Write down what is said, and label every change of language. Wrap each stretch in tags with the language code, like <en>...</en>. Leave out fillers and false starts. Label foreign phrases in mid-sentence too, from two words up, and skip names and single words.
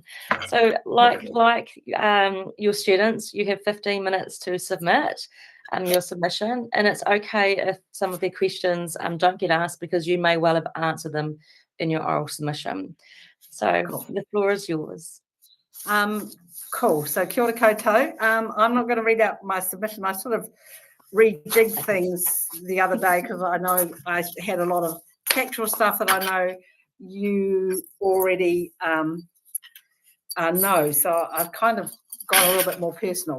<en>So, like your students, you have 15 minutes to submit your submission, and it's okay if some of their questions don't get asked, because you may well have answered them in your oral submission. So the floor is yours. Cool. So</en> <mi>kia ora koutou.</mi> <en>I'm not going to read out my submission. I sort of rejigged things the other day because I know I had a lot of factual stuff that I know you already know. So I've kind of gone a little bit more personal.</en>